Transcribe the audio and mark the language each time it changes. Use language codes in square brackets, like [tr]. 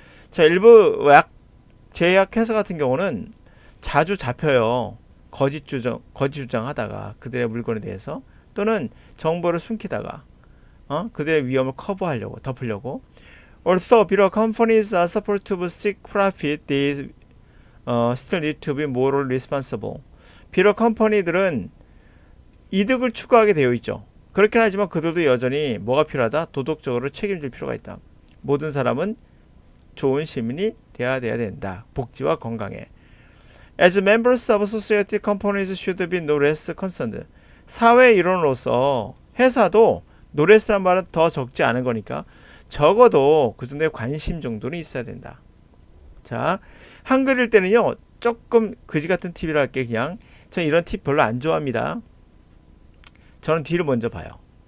[ko] 자, 일부 제약 회사 같은 경우는 자주 잡혀요. 거짓 주장하다가 그들의 물건에 대해서, 또는 정보를 숨기다가 그들의 위험을 커버하려고, 덮으려고. [en] Although 비록 companies are supposed to seek profit, they still need to be morally responsible. [ko] 비록 컴퍼니들은 이득을 추구하게 되어 있죠. 그렇긴 하지만 그들도 여전히 뭐가 필요하다? 도덕적으로 책임질 필요가 있다. 모든 사람은 좋은 시민이 돼야 된다. 복지와 건강에. [en] As members of society, companies should be no less concerned. [ko] 사회 일원으로서 회사도 no less란 말은 더 적지 않은 거니까 적어도 그 정도의 관심 정도는 있어야 된다. 자, 한글일 때는요, 조금 그지 같은 팁이라 할게. 그냥 전 이런 팁 별로 안 좋아합니다. 저는 D를 먼저 봐요.